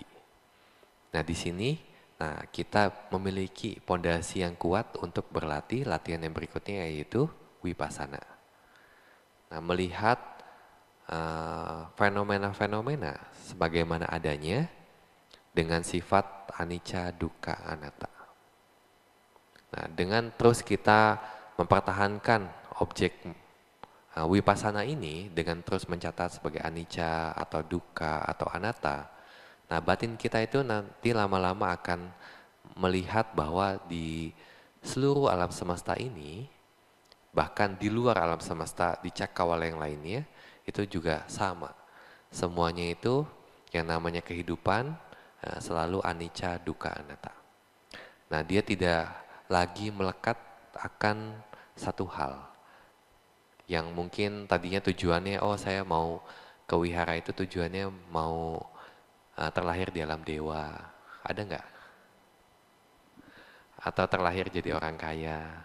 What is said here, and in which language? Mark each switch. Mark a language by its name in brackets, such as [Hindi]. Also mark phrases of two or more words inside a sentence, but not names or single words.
[Indonesian] Nah, di sini kita memiliki pondasi yang kuat untuk berlatih. Latihan yang berikutnya yaitu Vipassana. Nah, melihat fenomena-fenomena sebagaimana adanya dengan sifat [Pali] anicca, dukkha, anatta. [Indonesian] Nah, dengan terus kita mempertahankan objek Vipassana ini dengan terus mencatat sebagai anicca atau dukkha atau anatta, nah batin kita itu nanti lama-lama akan melihat bahwa di seluruh alam semesta ini, bahkan di luar alam semesta, di cakrawala yang lainnya, itu juga sama. Semuanya itu yang namanya kehidupan selalu [Pali] anicca, dukkha, anatta. [Indonesian] Nah, dia tidak lagi melekat akan satu hal yang mungkin tadinya tujuannya, oh saya mau ke wihara itu tujuannya mau terlahir di alam dewa. Ada nggak? Atau terlahir jadi orang kaya?